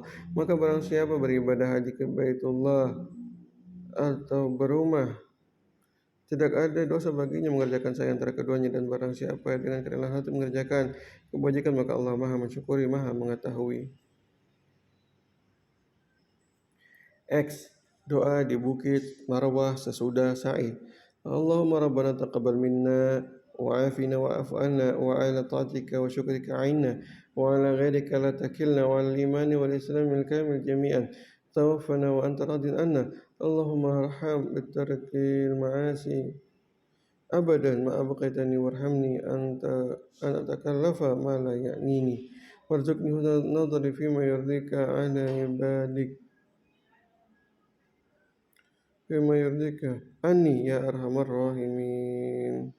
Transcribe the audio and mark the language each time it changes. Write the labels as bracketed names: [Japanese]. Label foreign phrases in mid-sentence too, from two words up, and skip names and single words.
[Indonesian] Maka barang siapa beribadah haji ke Baitullah atau berumah, tidak ada dosa baginya mengerjakan sa'i antara keduanya, dan barang siapa dengan kerelaan hati mengerjakan kebajikan maka Allah Maha mensyukuri, Maha mengetahui. X. Doa di Bukit Marwah sesudah sa'i. [Arabic] اللهم ربنا تقبل منا وعافنا واعف عنا وعلى طاعتك وشكرك أعنا وعلى غيرك لا تكلنا وعلى الإيمان والإسلام الكامل جميعا توفنا وأنت راض عنا. اللهم ارحم بترك المعاصي أبدا ما أبقيتني وارحمني أنت أن أتكلف ما لا يعنيني وارزقني حسن النظر فيما يرضيك على عبادك بما يرضيك عني يا أرحم الراحمين.